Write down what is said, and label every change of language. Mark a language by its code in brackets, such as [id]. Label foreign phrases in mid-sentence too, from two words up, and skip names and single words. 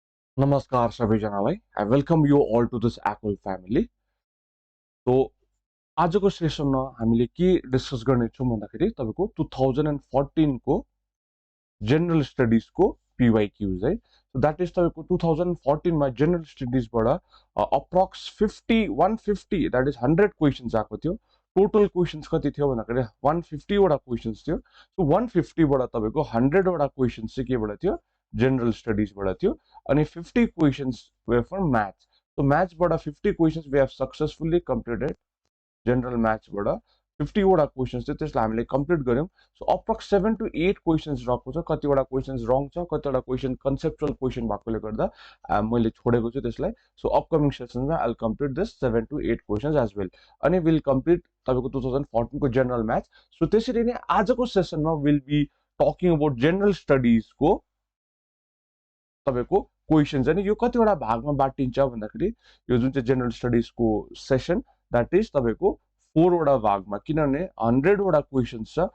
[ne] नमस्कार सबैजनालाई [en] I welcome you all to this ACOL family. [ne] सो आजको सेसनमा हामीले के डिस्कस गर्नेछौँ भन्दाखेरि तपाईको 2014 को [en] general studies [ne] को PYQs है। [en] so that is [ne] तपाईको 2014 मा [en] general studies [ne] बाट [en] approx 150 that is 100 questions [ne] आएको थियो। [en] total questions [ne] कति थियो भन्दाखेरि 150 वटा क्वेशन्स थियो। सो 150 बाट तपाईको 100 वटा क्वेशन्स चाहिँ केबाट थियो, [en] general studies [ne] बाट थियो। [en] अनि 50 questions were for maths. so maths बाट 50 questions we have successfully completed। general maths [ne] बाट 50 वटा क्वेशन्स थियो, त्यसलाई हामीले कम्प्लिट गर्यौं। [en] so approx 7 to 8 questions [ne] रहेको छ। कतिवटा [en] questions wrong [ne] छ, कतिवटा क्वेशन [en] conceptual question [ne] भएकोले गर्दा मैले छोडेको छु त्यसलाई। [en] so upcoming sessionमा I will complete this 7 to 8 questions as well। [ne] अनि [en] will complete [ne] तपाईको 2014 को [en] general maths. [ne] सो त्यसरी नै आजको सेसनमा [en] will be talking about general studies [ne] को तपाईको क्वेशन्स। अनि यो कतिवटा भागमा बाटिन्छ भन्दाखेरि यो जुन चाहिँ [en] general studies [ne] को [en] session that is [ne] तपाईको 4 वटा भागमा, किनभने 100 वटा क्वेशन्स छ।